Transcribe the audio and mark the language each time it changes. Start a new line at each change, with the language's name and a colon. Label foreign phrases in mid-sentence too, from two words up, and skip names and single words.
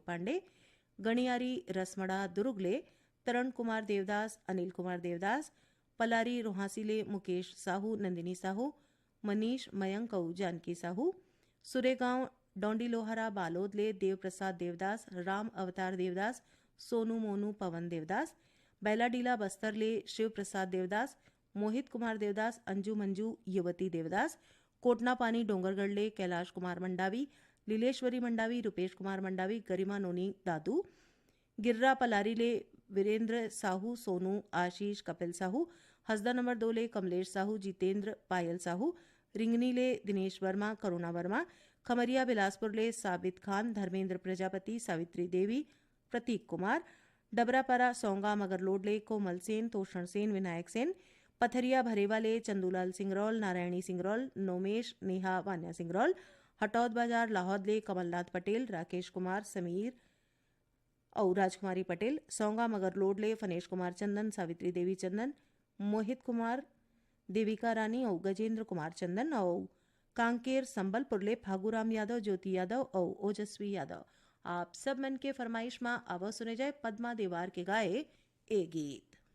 Chhattisgarhi: पांडे गणियारी रसमड़ा दुर्ग ले तरण कुमार देवदास अनिल कुमार देवदास पलारी रोहासी ले मुकेश साहू नंदिनी साहू मनीष मयंक और जानकी साहू सुरेगांव डोंडी लोहारा बालोद ले देव प्रसाद देवदास राम अवतार देवदास सोनू मोनू पवन देवदास बैलाडीला बस्तर ले शिव प्रसाद देवदास मोहित कुमार देवदास अंजू मंजू युवती देवदास कोटना पानी डोंगरगढ़ ले कैलाश कुमार मंडावी लीलेश्वरी मंडावी रुपेश कुमार मंडावी गरिमा नोनी दादू गिर्रा पलारी ले वीरेंद्र साहू सोनू आशीष कपिल साहू हसदा नंबर 2 ले कमलेश साहू जितेंद्र पायल साहू रिंगनी ले दिनेश वर्मा करुणा वर्मा खमरिया बिलासपुर ले साबित खान धर्मेंद्र प्रजापति सावित्री देवी प्रतीक कुमार डबरापारा सौंगा मगरलोड ले कोमल सेन तोषण सेन विनायक सेन पथरिया भरेवा ले चंदूलाल सिंगरौल नारायणी सिंगरौल नोमेश नेहा वान्या सिंगरौल हटौद बाजार लाहौद ले कमलनाथ पटेल राकेश कुमार समीर और राजकुमारी पटेल सौंगा मगरलोड ले फनेश कुमार चंदन सावित्री देवी चंदन मोहित कुमार देविका रानी और गजेंद्र कुमार चंदन और कांकेर संबलपुर ले फागूराम यादव ज्योति यादव और ओजस्वी यादव आप सब मन के फरमाइश में आवाज सुने जाए पद्मा देवार के गाए ए गीत।